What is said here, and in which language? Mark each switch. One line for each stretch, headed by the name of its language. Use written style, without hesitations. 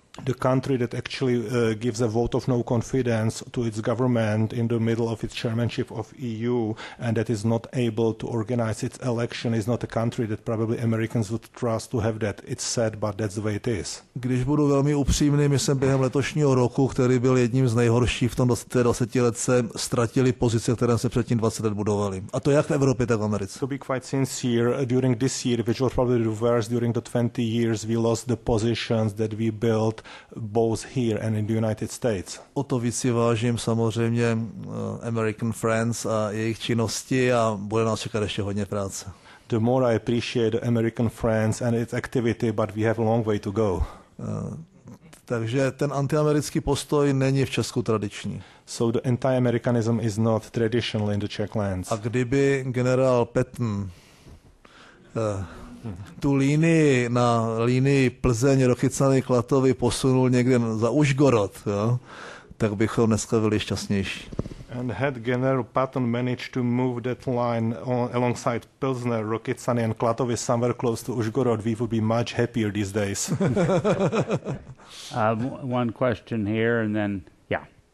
English: The country that actually gives a vote of no confidence to its government in the middle of its chairmanship of EU and that is not able to organize its election is not a country that probably Americans would trust to have that. It's sad, but that's the way it is.
Czech: Když budu velmi upřímný, my jsme během letošního roku, který byl jedním z nejhorších v tom 20 letce, ztratili pozice, které se předtím 20 let budovali. A to jak v Evropě, tak v Americe.
English: To be quite sincere, during this year, which was probably the worst during the 20 years, we lost the positions that we built both here and in the United States.
Czech: O to víc si vážím samozřejmě American Friends a jejich činnosti a bude nás čekat ještě hodně práce.
English: The more I appreciate the American Friends and its activity, but we have a long way to go.
Czech: Takže ten antiamerický postoj není v Česku tradiční.
English: So the anti-Americanism is not traditional in the Czech lands.
Czech: A kdyby generál Patton tu línii na línii Plzeň, Rokycany, Klatovy posunul někde za Užgorod, jo, tak bychom dneska byli šťastnější.
English: And had General Patton managed to move that line alongside Pilsner, Rokycany and Klatovy somewhere close to Užgorod, we would be much happier these days. One question here, and then, yeah.